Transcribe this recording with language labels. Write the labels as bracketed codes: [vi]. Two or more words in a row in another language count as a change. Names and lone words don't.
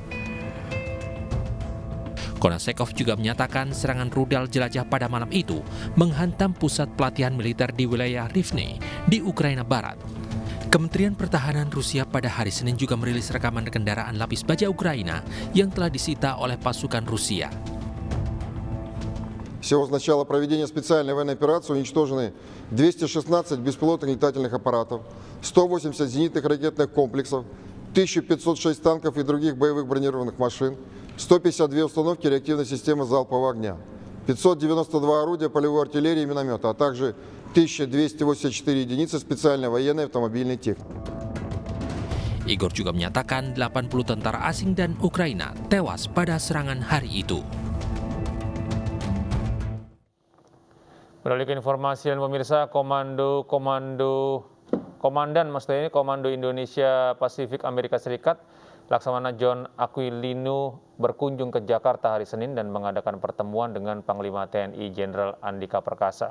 [id] Kunasekov juga menyatakan serangan rudal jelajah pada malam itu menghantam pusat pelatihan militer di wilayah Rivne di Ukraina Barat. Kementerian Pertahanan Rusia pada hari Senin juga merilis rekaman kendaraan lapis baja Ukraina yang telah disita oleh pasukan Rusia. [ru] Всего с начала проведения специальной военной операции уничтожены 216 беспилотных летательных аппаратов, 180 зенитных ракетных комплексов, 1506 танков и других боевых бронированных машин, 152 установки реактивной системы залпового огня, 592 орудия полевой артиллерии и миномета, а также 1284 единицы специальной военной автомобильной техники. [id] Igor juga menyatakan 80 tentara asing dan Ukraina tewas pada serangan hari itu. Beralih ke informasi dan pemirsa, Komando Indonesia Pasifik Amerika Serikat, Laksamana John Aquilino berkunjung ke Jakarta hari Senin dan mengadakan pertemuan dengan Panglima TNI Jenderal Andika Perkasa.